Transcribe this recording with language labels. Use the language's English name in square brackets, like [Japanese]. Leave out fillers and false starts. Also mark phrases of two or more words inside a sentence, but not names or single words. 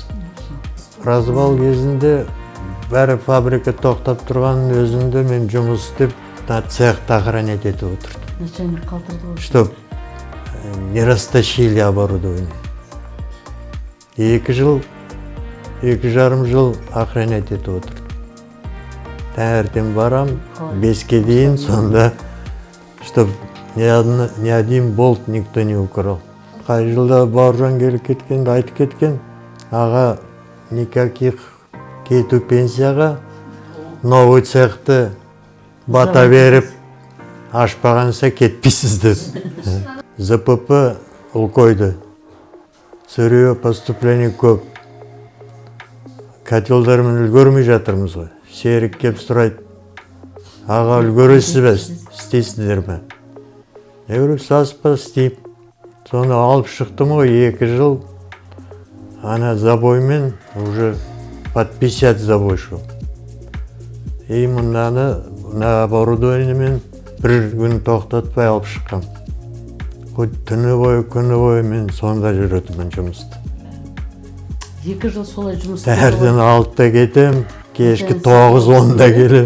[Kazakh] Развал кезінде бәрі фабрика тоқтап тұрған өзінде мен жұмыс істеп цехты охранять етіп отырдым. Начальник қалдырды ғой. [Russian] Чтоб не растащили оборудование. [Kazakh] 2 жыл, 2,5 жыл охранять етіп отырдым. Таңертең барам, 5-ке дейін, сонда, [Russian] чтоб ни один болт никто не украл. [Kazakh] Қай жылда Бауыржан келіп кеткен, айтып кеткен, аға никаких кету пенсияға, новый цехты бата беріп, ашпағанса кетпейсіз деп. ЗПП ұл қойды. [Russian] Сырье поступление [Kazakh] көп. Котелдармен үлгермей жатырмыз ғой. Серік кеп сұрайды. Аға үлгересіз бе, істейсіздер ме? Не көріп, саспа істейіп. Соны алып шықтым ғой 2 жыл. Ана забоймен [Russian] уже под 50 забой шел. [Kazakh] И мынаны оборудованиемен 1 күн тоқтатпай алып шыққам. Хоть түні бойы мен сонда жүретімін жұмысты. 2 жыл солай жұмыс Тәрден 6-та кетем, кешкі 9-10-да келем.